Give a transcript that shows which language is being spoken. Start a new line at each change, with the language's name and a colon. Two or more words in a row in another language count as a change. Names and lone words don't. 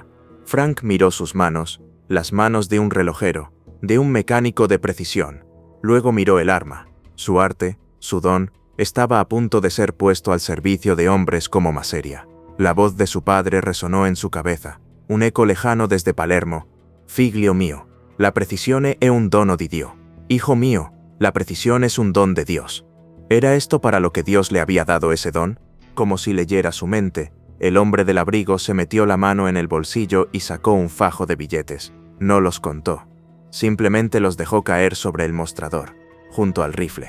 Spanish: Frank miró sus manos, las manos de un relojero, de un mecánico de precisión. Luego miró el arma. Su arte, su don, estaba a punto de ser puesto al servicio de hombres como Masseria. La voz de su padre resonó en su cabeza, un eco lejano desde Palermo.
Italian: Figlio mio, la precisione è un dono di Dio.
Spanish: Hijo mío, la precisión es un don de Dios. ¿Era esto para lo que Dios le había dado ese don? Como si leyera su mente, el hombre del abrigo se metió la mano en el bolsillo y sacó un fajo de billetes. No los contó. Simplemente los dejó caer sobre el mostrador, junto al rifle.